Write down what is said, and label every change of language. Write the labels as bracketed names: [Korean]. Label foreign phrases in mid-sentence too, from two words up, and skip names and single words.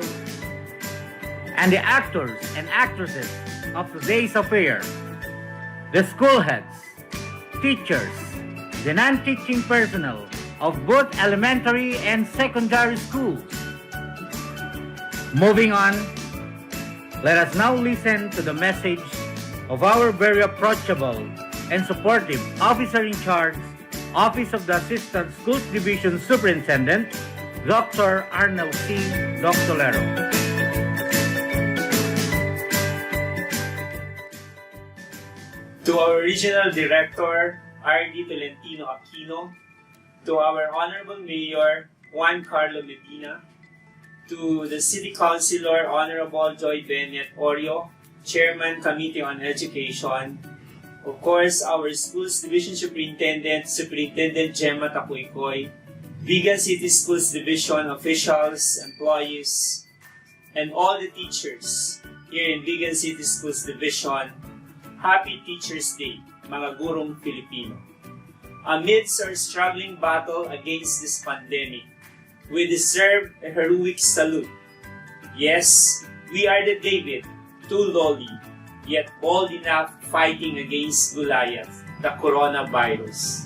[English] And the actors and actresses of today's affair, the school heads, teachers, the non-teaching personnel of both elementary and secondary schools. Moving on, let us now listen to the message of our very approachable and supportive officer in charge, Office of the Assistant Schools Division Superintendent, Dr. Arnel C. Doctolero. To our Regional Director, R.D. Tolentino Aquino, to our Honorable Mayor, Juan Carlo Medina, to the City Councilor, Honorable Joy Bennett Orio, Chairman, Committee on Education, of course, our Schools Division Superintendent, Superintendent Gemma Tapoypoy, Vigan City Schools Division officials, employees, and all the teachers here in Vigan City Schools Division, Happy Teachers Day, [Filipino] mga gurong Filipino. [English] Amidst our struggling battle against this pandemic, we deserve a heroic salute. Yes, we are the David, too lowly, yet bold enough fighting against Goliath, the coronavirus.